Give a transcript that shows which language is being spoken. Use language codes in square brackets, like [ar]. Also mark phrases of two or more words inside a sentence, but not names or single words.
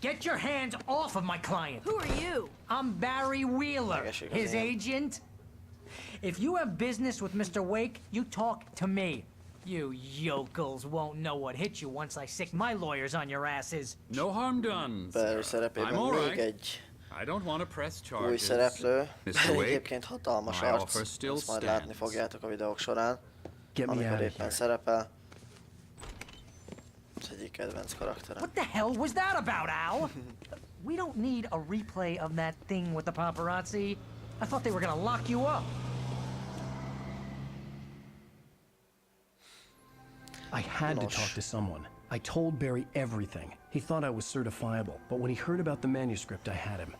[en] Get your hands off of my client! Who are you? I'm Barry Wheeler, his agent. If you have business with Mr. Wake, you talk to me. You yokels won't know what hit you once I sick my lawyers on your asses. No harm done, [hu] Barry szerepében még egy [en] I don't want to press [hu] új [en] charges. [hu] szereplő. [en] Mr. Wake, [hu] Egyébként hatalmas [en] my [hu] arc. [en] offer still [hu] Ezt majd látni [en] stands. [hu] fogjátok a videók során. Amikor éppen szerepel. Az egyik kedvenc karakterem. [en] What the hell was that about, Al? We don't need a replay of that thing with the paparazzi. I thought they were gonna lock you up. I had to talk to someone. I told Barry everything. He thought I was certifiable, but when he heard about the manuscript, I had him.